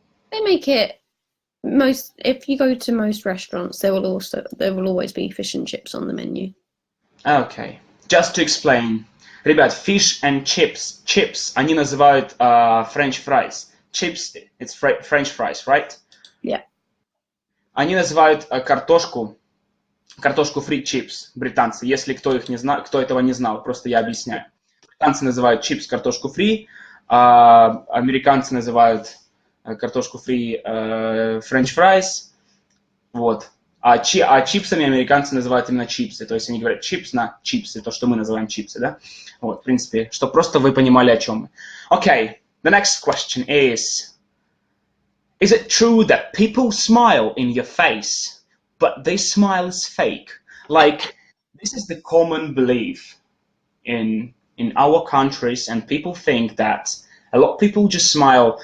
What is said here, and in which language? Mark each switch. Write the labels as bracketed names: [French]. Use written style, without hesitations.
[English] They make it most. If you go to most restaurants, there will always be fish and chips on the menu. Okay. Just to explain. [Russian] Ребят, fish and chips, они называют French fries. [English] Chips, it's French fries, right? Yeah. [Russian] Они называют картошку фри чипс, британцы. Если кто этого не знал, просто я объясняю. Британцы называют чипс картошку фри, а американцы называют картошку фри French fries. Вот. А чипсами американцы называют именно чипсы. То есть они говорят чипс на чипсы, то, что мы называем чипсы, да? Вот, в принципе, чтобы просто вы понимали, о чем мы. [English] Okay, the next question is it true that people smile in your face, but this smile is fake? Like, this is the common belief in our countries, and people think that a lot of people just smile.